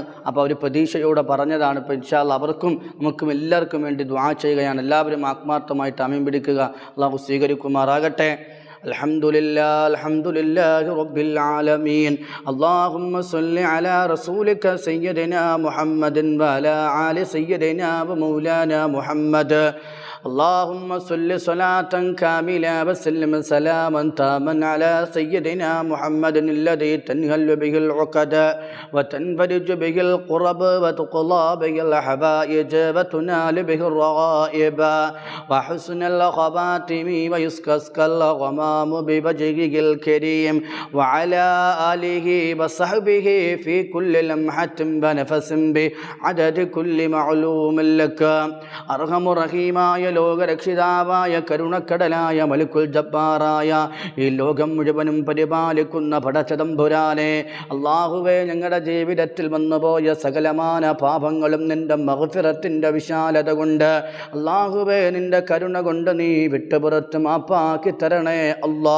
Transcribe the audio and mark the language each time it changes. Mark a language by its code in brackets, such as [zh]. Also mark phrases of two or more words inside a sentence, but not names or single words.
[ml] അപ്പോൾ അവർ പ്രതീക്ഷയോടെ പറഞ്ഞതാണ്. ഇപ്പോൾ [ar] إن شاء الله [ml] അവർക്കും നമുക്കും എല്ലാവർക്കും വേണ്ടി ദുആ ചെയ്യുകയാണ്. എല്ലാവരും ആത്മാർത്ഥമായിട്ട് ആമീൻ പിടിക്കുക. അല്ലാഹു സ്വീകരിക്കുമാറാകട്ടെ. [ar] الحمد لله رب العالمين. اللهم صل على رسولك سيدنا محمد وعلى آل سيدنا ومولانا محمد. اللهم صل صلاة كاملة وسلم سلاما تاما على سيدنا محمد الذي تنهل به العقد وتنفرج به القرب وتقضى به الحوائج وتنال به الرغائب وحسن الخواتم ويسكسك الغمام بوجهه الكريم وعلى آله وصحبه في كل لمحة ونفس بعدد كل معلوم لك. أرحم الرحيم [ml] ലോകരക്ഷിതാവായ കരുണക്കടലായ മലിക്കുൽ ജബ്ബാറായ ഈ ലോകം മുഴുവനും പരിപാലിക്കുന്ന പടച്ചതമ്പുരാനെ, അല്ലാഹുവേ, ഞങ്ങളുടെ ജീവിതത്തിൽ വന്നുപോയ സകലമാന പാപങ്ങളും നിന്റെ മഗ്ഫിറത്തിൻ്റെ വിശാലത കൊണ്ട്, അല്ലാഹുവേ, നിന്റെ കരുണ കൊണ്ട് നീ വിട്ടുപുറത്ത് മാപ്പാക്കി തരണേ അല്ലാ.